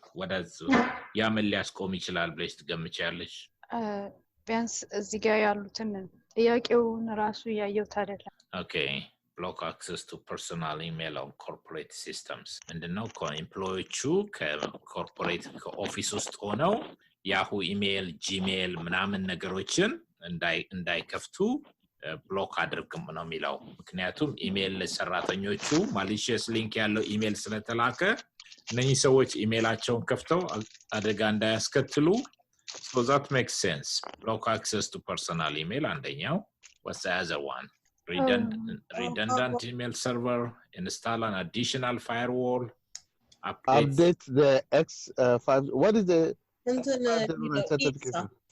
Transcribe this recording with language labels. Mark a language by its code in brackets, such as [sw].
[en] What does [am] ያምን ሊያስቆም ይችላል ብለሽ ትገምቻለሽ? ቢያንስ እዚህ ጋር ያሉትን ጥያቄውን ራሱ ያየው አይደለም። [en] Okay. Block access to personal email on corporate systems. [am] ምንድነው? ኤምፕሎይዎቹ ከኮርፖሬት ከኦፊስ ውስጥ ሆነው ያሁ ኢሜል፣ ጂሜል ምናምን ነገሮችን እንዳይከፍቱ ብሎክ አድርግም ነው የሚለው። ምክንያቱም ኢሜል ሰራተኞቹ ማሊሺየስ ሊንክ ያለው ኢሜል ስለተላከ እነዚህ ሰዎች ኢሜላቸውን ከፍተው አደጋ እንዳያስከትሉ። [en] So that makes sense. Block access to personal email [am] አንደኛው. [en] What's the other one? Redundant email server, install an additional firewall, update the X5. What is the certification?